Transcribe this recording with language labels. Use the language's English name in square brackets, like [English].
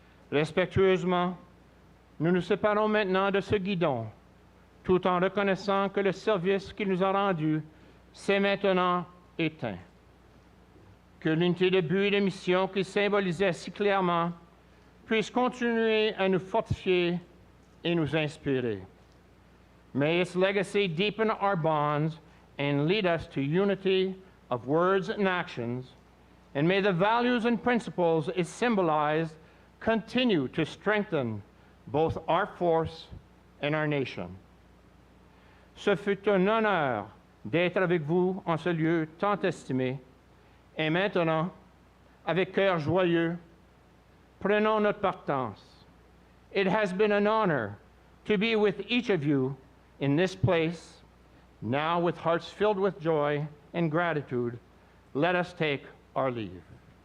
[French] Respectueusement, nous nous séparons maintenant de ce guidon, tout en reconnaissant que le service qu'il nous a rendu s'est maintenant éteint. Que l'unité de but et de mission qu'il symbolisait si clairement puisse continuer à nous fortifier et nous inspirer. [English] May its legacy deepen our bonds and lead us to unity of words and actions, and may the values and principles it symbolized continue to strengthen both our force and our nation. [French] Ce fut un honneur d'être avec vous en ce lieu tant estimé, et maintenant, avec cœur joyeux, prenons notre partance. [English] It has been an honor to be with each of you in this place. Now, with hearts filled with joy and gratitude, let us take our leave.